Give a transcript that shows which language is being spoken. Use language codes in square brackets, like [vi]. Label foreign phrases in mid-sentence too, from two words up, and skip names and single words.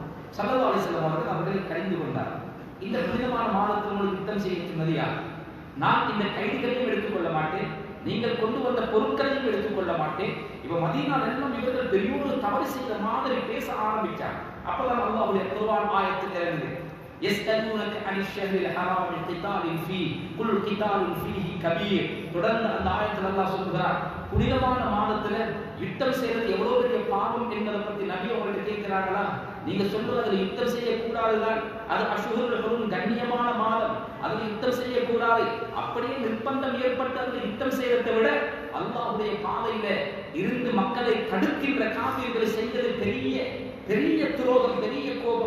[ar] صلى الله عليه وسلم [ta] அவர்கள் அவர்களை கடிந்து கொண்டார். இந்த புனிதமான மாதத்தில் உங்களுக்கு யுத்தம் செய்ய சொன்னது யார்? நான் இந்த கைதிகளையும் எடுத்துக்கொள்ள மாட்டேன், நீங்கள் கொண்டு வந்த பொருட்களையும் எடுத்துக்கொள்ள மாட்டேன். இப்ப மதீனால எல்லாம் இவர்கள் பெரிய ஒரு தவறு செய்த மாதிரி பேச ஆரம்பிச்சாங்க. அப்பதான் அல்லாஹ்வுடைய குர்ஆன் ஆயத்து இறங்குது. [ar] يسألونك عن الشهر الحرام قتال فيه قل قتال فيه كبير. [ta] தொடர்ந்து அந்த ஆயத்துல அல்லாஹ் சொல்றார், புனிதமான மாதத்துல யுத்தம் செய்யறது எவ்வளவு பெரிய பாவம் என்பதை பத்தி நபி அவர்கள் கேட்கிறாங்களா? நீங்க சொல்றது யுத்தம் செய்ய கூடாதுதான், அது [ar] الأشهر الحرم [ta] கண்ணியமான மாதம், அதுல யுத்தம் செய்ய கூடாது. அப்படியே நிர்பந்தம் ஏற்பட்டு அதுல யுத்தம் செய்யறதை விட அல்லாஹ்வுடைய பாதையில இருந்து மக்களை தடுக்கின்ற காஃபிர்களை செய்வது பெரிய துரோகம், பெரிய கோபம்.